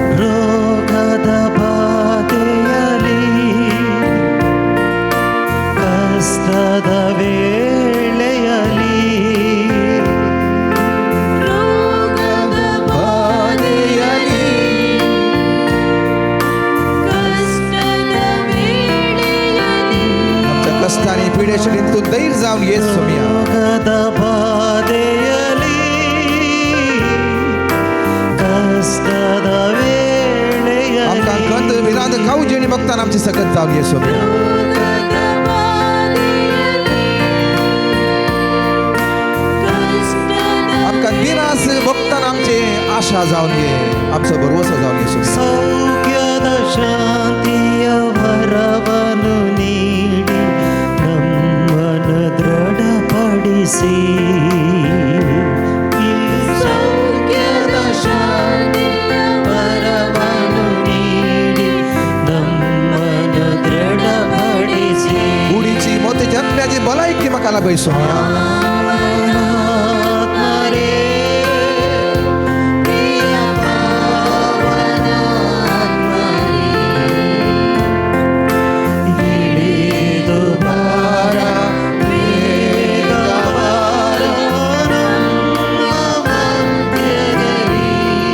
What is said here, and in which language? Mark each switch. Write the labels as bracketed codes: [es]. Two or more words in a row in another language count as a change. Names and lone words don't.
[kn] रोगद बाधೆಯಲಿ ಕಷ್ಟದ ವೇಳೆಯಲಿ ರೋಗದ ಬಾಧೆಯಲಿ ಕಷ್ಟದ ವೇಳೆಯಲಿ [kok] आमच्या कष्टांनी पिडेशेन तूं धैर्य जावन येस सोमिया [kn] रोगद ಬಾಧೆಯಲಿ ಕಷ್ಟದ ವೇಳೆಯಲಿ [kok] भक्तान आमची सकत जावन ये सोम्या आमकां दिनास भक्तान आमचे आशा जावन ये आमचो भरवसो जावन ये सोम्या [kn] ಸೌಖ್ಯದ ಶಾಂತಿಯ ವರವನ್ನು ನೀಡಿ ನಮ್ಮನ್ನು ದೃಢಪಡಿಸಿ ಈ ಸೌಖ್ಯದ ಶಾಂತಿಯ ವರವನ್ನು ನೀಡಿ ನಮ್ಮನ್ನು ದೃಢಪಡಿಸಿ [kok] गुडीची मोतीची आत्म्याची भलायकी म्हाका लाभय सोम्या [kn] ಆತ್ಮರೇ ಪ್ರಿಯ ಪಾವನಾತ್ಮರೇ ಇಳಿದು ಬಾರ ಬೇಗ ಬಾರ ನಮ್ಮ ಮಧ್ಯದಲ್ಲಿ